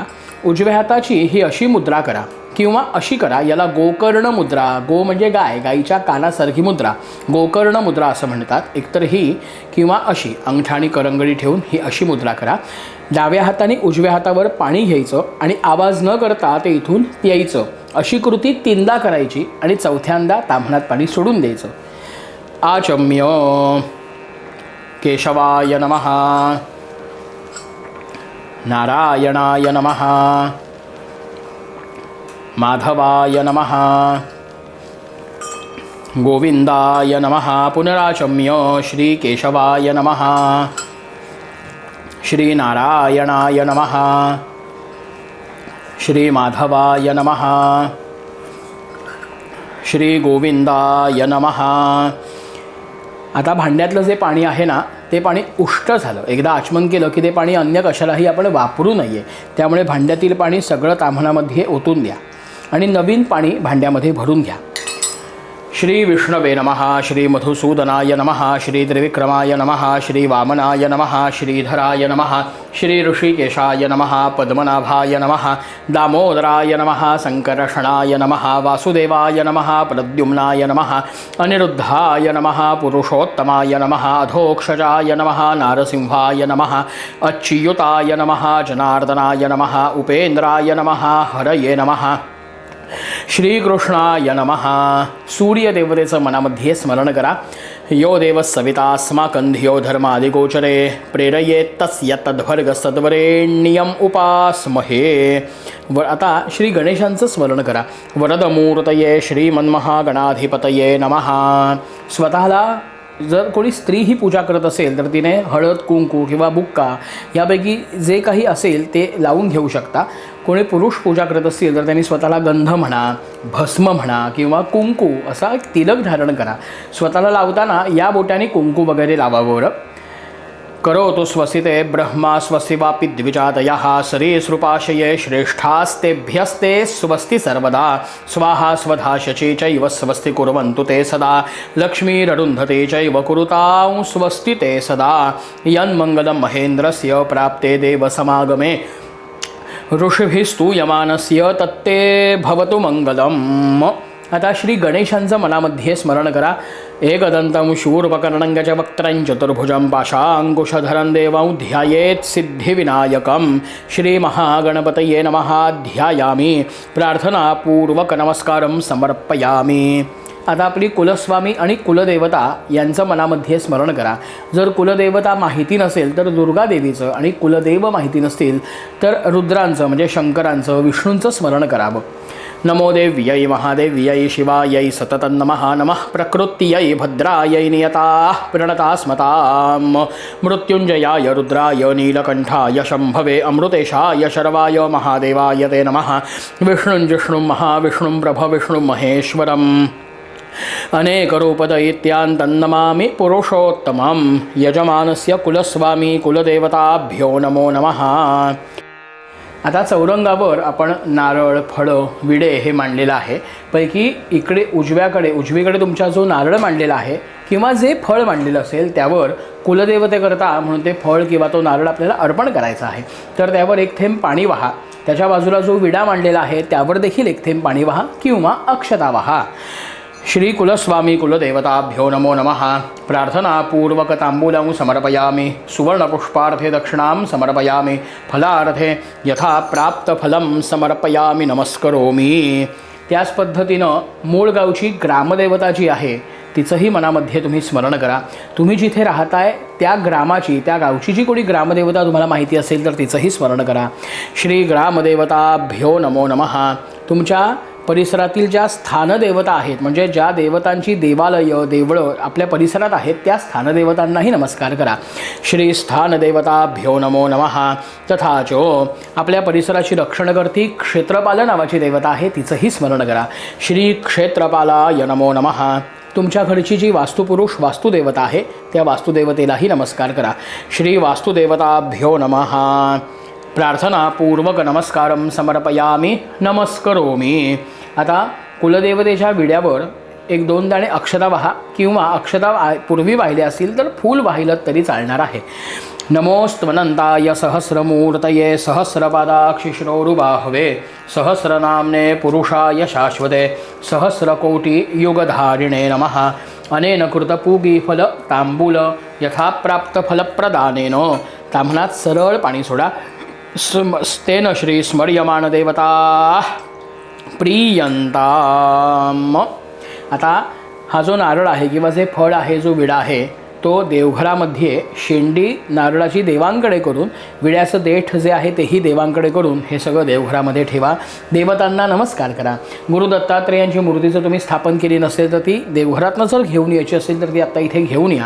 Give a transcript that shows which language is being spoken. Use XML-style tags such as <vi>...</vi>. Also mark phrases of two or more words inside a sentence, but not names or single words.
<mr>उजव्या हाताची ही अशी मुद्रा करा किंवा अशी करा, याला गोकर्ण मुद्रा, गो म्हणजे गाय, गाईच्या कानासारखी मुद्रा, गोकर्ण मुद्रा असं म्हणतात. एकतर ही किंवा अशी अंगठा आणि करंगडी ठेवून ही अशी मुद्रा करा. डाव्या हाताने उजव्या हातावर पाणी घ्यायचं आणि आवाज न करता ते इथून प्यायचं. अशी कृती 3दा करायची आणि 4थ्यांदा ताम्हणात पाणी सोडून द्यायचं.</mr> <sa>आचम्य केशवाय नमः, नारायणाय नमः, माधवाय नमः, गोविंदाय नमः. पुनराचम्य श्री केशवाय नमः, श्री नारायणाय नमः, श्री माधवाय नमः, श्री गोविंदाय नमः.</sa> <mr>आता भांड्यातलं जे पाणी आहे ना, ते पाणी उष्ट झालं. एकदा आचमन केलं की ते पाणी अन्य कशालाही आपण वापरू नये. त्यामुळे भांड्यातील पाणी सगळं ताम्हणामध्ये ओतून द्या आणि नवीन पाणी भांड्यामध्ये भरून घ्या.</mr> <sa>श्री विष्णवे नमः, श्री मधुसूदनाय नमः, श्री त्रिविक्रमाय नमः, श्री वामनाय नमः, श्रीधराय नमः, श्री ऋषिकेशाय नमः, पद्मनाभाय नमः, दामोदराय नमः, संकर्षणाय नमः, वासुदेवाय नमः, प्रद्युम्नाय नमः, अनिरुद्धाय नमः, पुरुषोत्तमाय नमः, अधोक्षजाय नमः, नारसिंहाय नमः, अच्युताय नमः, जनार्दनाय नमः, उपेंद्राय नमः, हरये नमः, श्रीकृष्णाय नमः.</sa> <mr>सूर्यदेवतेचं मनामध्ये स्मरण करा.</mr> <sa>यो देव सवितास्माकं धियो धर्मादिगोचरे प्रेरयेत् तस्य तद्भर्ग सद्वरेण्यं उपास्महे.</sa> <mr>आता श्री गणेशांचं स्मरण करा.</mr> <sa>वरदमूर्तये श्रीमन्महागणाधिपतये नमः.</sa> <mr>स्वतःला जर कोणी स्त्री ही पूजा करत असेल तर तिने हळद, कुंकू किंवा बुक्का यापैकी जे काही असेल ते लावून घेऊ शकता. कोणी पुरुष पूजा करत असतील तर त्यांनी स्वतःला गंध म्हणा, भस्म म्हणा किंवा कुंकू असा एक तिलक धारण करा. स्वतःला लावताना या बोटाने कुंकू वगैरे लावावं.</mr> <sa>करोतु स्वस्तिते ब्रह्मा स्वस्ति वापि द्विजातयः सरीसृपाशये श्रेष्ठास्तेभ्यस्ते स्वस्ति सर्वदा स्वाहा स्वधा शची चैव स्वस्ति कुर्वन्तु ते सदा लक्ष्मीररुन्धते चैव कुरुतां स्वस्ति ते सदा. यन्मङ्गलं महेन्द्रस्य प्राप्ते देवसमागमे ऋषिभिस्तूयमानस्य तत्ते भवतु मङ्गलम्.</sa> <mr>आता श्री गणेशांचं मनामध्ये स्मरण करा.</mr> <sa>एकदंतं शूर्पकर्णं गजवक्त्रं चतुर्भुजं पाशांकुशधरं देवं ध्यायेत् सिद्धिविनायकं. श्री महागणपतये नमः. ध्यायामि. प्रार्थनापूर्वक नमस्कारं समर्पयामि.</sa> <mr>आता आपली कुलस्वामी आणि कुलदेवता यांचं मनामध्ये स्मरण करा. जर कुलदेवता माहिती नसेल तर दुर्गादेवीचं, आणि कुलदेव माहिती नसतील तर रुद्रांचं म्हणजे शंकरांचं, विष्णूंचं स्मरण करावं.</mr> <sa>नमो देव्यै महादेव्यै शिवायै सततं नमः. नमः प्रकृत्यै भद्रायै नियताः प्रणतास्मताम्. मृत्युंजयाय रुद्राय नीलकंठाय शंभवे अमृतेशाय शर्वाय महादेवाय ते नमः. विष्णुं महाविष्णुं प्रभविष्णुं महेश्वरम् अनेकरूपदयित्यान्तन्नमामि पुरुषोत्तमं. यजमानस्य कुलस्वामी कुलदेवताभ्यो नमो नमः.</sa> <mr>आता चौरंगावर आपण नारळ, फळं, विडे हे मांडलेलं आहे. पैकी इकडे उजवीकडे तुमचा जो नारळ मांडलेला आहे किंवा जे फळ मांडलेलं असेल त्यावर कुलदेवतेकरता म्हणून ते फळ किंवा तो नारळ आपल्याला अर्पण करायचा आहे. तर त्यावर एक थेंब पाणी वाहा. त्याच्या बाजूला जो विडा मांडलेला आहे त्यावर देखील एक थेंब पाणी वाहा किंवा अक्षता वाहा.</mr> <sa>श्री कुलस्वामी कुलदेवताभ्यो नमो नमः. प्रार्थनापूर्वक तांबूलं समर्पयामि. सुवर्णपुष्पार्थे दक्षिणां समर्पयामि. फलार्थे यथा प्राप्तफलं समर्पयामि. नमस्करोमि.</sa> <mr>त्याच पद्धतीनं मूळ गावची ग्रामदेवता जी आहे तिचंही मनामध्ये तुम्ही स्मरण करा. तुम्ही जिथे राहताय त्या ग्रामाची, त्या गावची जी कोणी ग्रामदेवता तुम्हाला माहिती असेल तर तिचंही स्मरण करा.</mr> <sa>श्री ग्रामदेवताभ्यो नमो नमः.</sa> <mr>तुमच्या परिसरातील ज्या स्थानदेवता आहेत म्हणजे ज्या देवतांची देवालय, देवळं आपल्या परिसरात आहेत त्या स्थानदेवतांनाही नमस्कार करा.</mr> <sa>श्री स्थानदेवताभ्यो नमो नमः.</sa> <mr>तथाच आपल्या परिसराची रक्षण करती क्षेत्रपाल नावाची देवता आहे तिचंही स्मरण करा.</mr> <sa>श्री क्षेत्रपालाय नमो नमः.</sa> <mr>तुमच्या घरची जी वास्तुपुरुष वास्तुदेवता आहे त्या वास्तुदेवतेलाही नमस्कार करा.</mr> <sa>श्री वास्तुदेवताभ्यो नमः. प्रार्थनापूर्वक नमस्कारं समर्पयामि. नमस्करोमि.</sa> <mr>आता कुलदेवतेच्या विड्यावर 1-2 दाणे अक्षता वाहा किंवा अक्षता पूर्वी वाहिल्या असतील तर फूल वाहिलं तरी चालणार आहे.</mr> <sa>नमोस्त्वनंताय सहस्रमूर्तये सहस्रपादाक्षिश्रोरुबाहवे सहस्रनाम्ने पुरुषाय शाश्वते सहस्रकोटियुगधारिणे नमः. अनेन कृतपूगीफल तांबूल यथाप्राप्तफलप्रदानेन.</sa> <mr>ताम्हणात सरळ पाणी सोडा.</mr> <sa>तेन श्री स्मर्यमान देवता प्रियंताम.</sa> <mr>आता हा जो नारळ आहे किंवा जे फळ आहे, जो विडा आहे, तो देवघरामध्ये शेंडी नारळाची देवांकडे करून, विड्याचं देठ जे आहे तेही देवांकडे करून हे सगळं देवघरामध्ये ठेवा. देवतांना नमस्कार करा. गुरु दत्तात्रेयांची मूर्ती जर तुम्ही स्थापन केली नसेल तर ती देवघरातनं जर घेऊन यायची असेल तर ती आत्ता इथे घेऊन या.</mr>